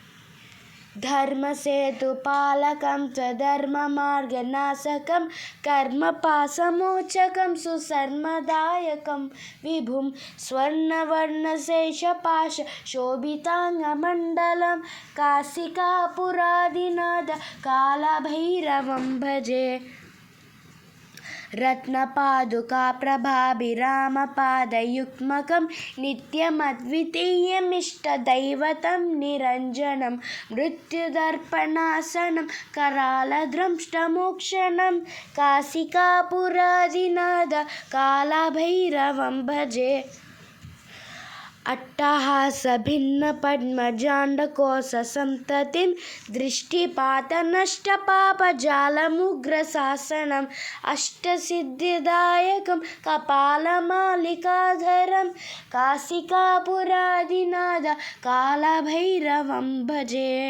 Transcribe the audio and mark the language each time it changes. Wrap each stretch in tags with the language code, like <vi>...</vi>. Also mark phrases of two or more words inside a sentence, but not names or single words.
<sa>ధర్మసేతుపాలకం స్వధర్మమార్గనాశకం కర్మపాశమోచకం సుశర్మదాయకం విభుం స్వర్ణవర్ణశేషపాశ శోభితాంగమండలం కాశికాపురాదినాథ కాలభైరవం భజే. రత్నపాదుకాప్రభాభిరామపాదయుగ్మకం నిత్యమద్వితీయమిష్టదైవతం నిరంజనం మృత్యుదర్పణాసనం करालद्रंष्टमोक्षणं काशिकापुरादिनाथ कालभैरवं भजे. अट्टहासभिन्नपद्मजाण्डकोशसन्ततिं दृष्टिपातनष्टपापजालमुग्रशासनम् अष्टसिद्धिदायकं कपालमालिकाधरं काशिकापुरादिनाथ कालभैरवं भजे.</sa>